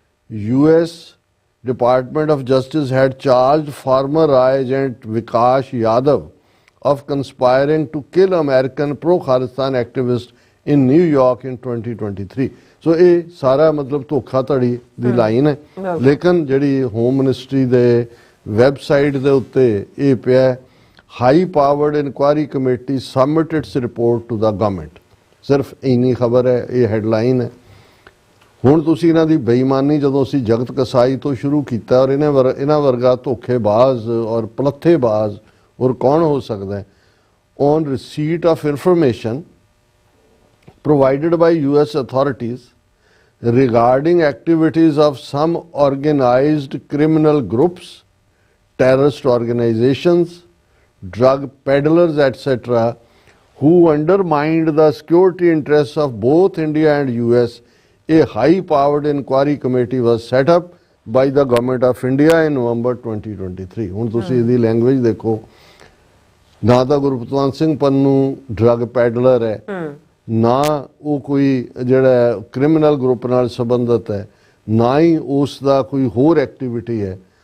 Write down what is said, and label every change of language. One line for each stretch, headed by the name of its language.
English: US Department of Justice had charged former agent Vikash Yadav of conspiring to kill American pro-Khalistan activist in New York in 2023.
Punjabi: So ਇਹ ਸਾਰਾ ਮਤਲਬ ਧੋਖਾਧੜੀ ਦੀ line ਹੈ, ਲੇਕਿਨ ਜਿਹੜੀ home ministry ਦੇ website ਦੇ ਉੱਤੇ ਇਹ ਪਿਆ,
English: High powered inquiry committee submit its report to the government.
Punjabi: ਸਿਰਫ ਇੰਨੀ ਖਬਰ ਹੈ, ਇਹ ਹੈਡਲਾਈਨ ਹੈ। ਹੁਣ ਤੁਸੀਂ ਇਹਨਾਂ ਦੀ ਬੇਈਮਾਨੀ ਜਦੋਂ ਅਸੀਂ ਜਗਤ ਕਸਾਈ ਤੋਂ ਸ਼ੁਰੂ ਕੀਤਾ, ਔਰ ਇਹਨਾਂ ਵਰਗਾ ਧੋਖੇਬਾਜ਼ ਔਰ ਪਲੱਥੇਬਾਜ਼ ਔਰ ਕੌਣ ਹੋ ਸਕਦਾ ਹੈ,
English: On receipt of information provided by US authorities regarding activities of some organized criminal groups, terrorist organizations, drug peddlers, etc., who undermined the security interests of both India and US, a high-powered inquiry committee was set up by the Government of India in November 2023.
Punjabi: ਹੁਣ ਤੁਸੀਂ ਇਹਦੀ language ਦੇਖੋ, ਨਾ ਤਾਂ Gurpatwant Singh Pannu drug peddler ਹੈ, ਨਾ ਉਹ ਕੋਈ ਜਿਹੜਾ ਕ੍ਰਿਮੀਨਲ ਗਰੁੱਪ ਨਾਲ ਸੰਬੰਧਿਤ ਹੈ, ਨਾ ਹੀ ਉਸ ਦਾ ਕੋਈ ਹੋਰ ਐਕਟੀਵਿਟੀ ਹੈ।